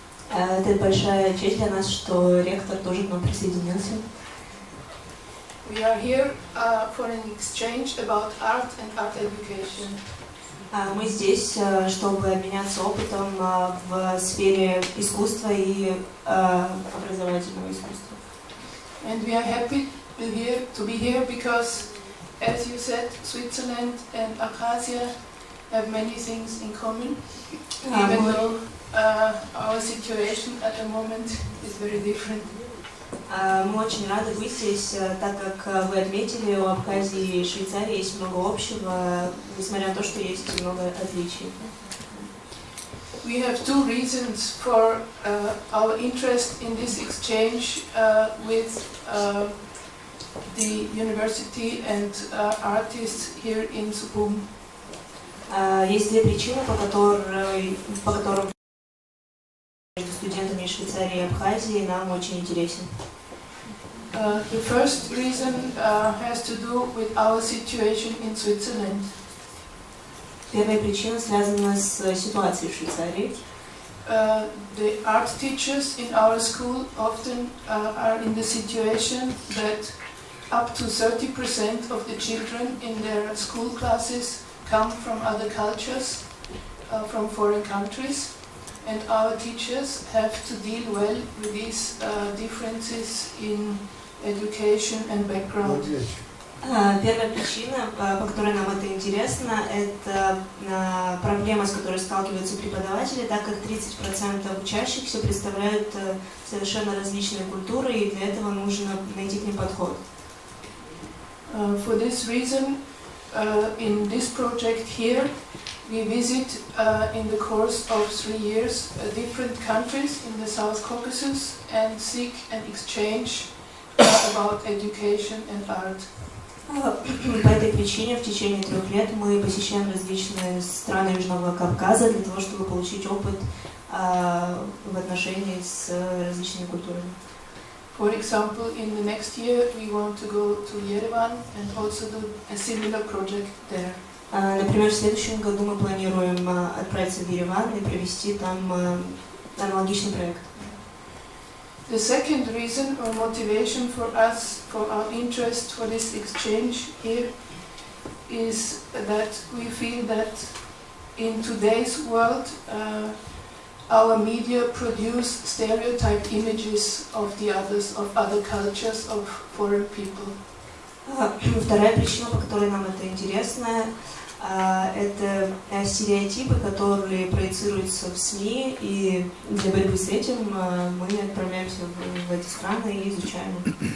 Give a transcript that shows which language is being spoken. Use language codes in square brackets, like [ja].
[ru] Это большая честь для нас, что ректор тоже к нам присоединился. [en] We are here for an exchange about art and art education. [ru] Мы здесь, чтобы обменяться опытом в сфере искусства и образовательного искусства. [en] And we are happy to be here because, as you said, Switzerland and Abkhazia have many things in common, even though our situation at the moment is very different. [ru] Мы очень рады быть здесь, так как вы отметили, у Абхазии и Швейцарии есть много общего, несмотря на то, что есть много отличий. [en] We have 2 reasons for our interest in this exchange with the university and artists here in Sukhum. [ru] Есть 2 причины, по которым между студентами из Швейцарии и Абхазии нам очень интересен. [en] The first reason has to do with our situation in Switzerland. [ru] Первая причина связана с ситуацией в Швейцарии. [en] The art teachers in our school often are in the situation that up to 30% of the children in their school classes come from other cultures, from foreign countries. And our teachers have to deal well with these differences in education and background. [ru] Первая причина, по которой нам это интересно, это проблема, с которой сталкиваются преподаватели, так как 30% учащихся представляют совершенно различные культуры, и для этого нужно найти к ним подход. [en] For this reason, in this project here, we visit in the course of 3 years different countries in the South Caucasus and seek an exchange about education and art. [ru] По этой причине в течение 3 лет мы посещаем различные страны Южного Кавказа для того, чтобы получить опыт в отношении с различными культурами. [en] For example, in the next year we want to go to Yerevan and also do a similar project there. [ru] Например, в следующем году мы планируем отправиться в Ереван и провести там аналогичный проект. [en] The second reason or motivation for us, for our interest for this exchange here, is that we feel that in today's world our media produce stereotyped images of the others, of other cultures, of foreign people. [ru] Вторая причина, по которой нам это интересно, это стереотипы, которые проецируются в СМИ, и для борьбы с этим мы отправляемся в эти страны и изучаем их.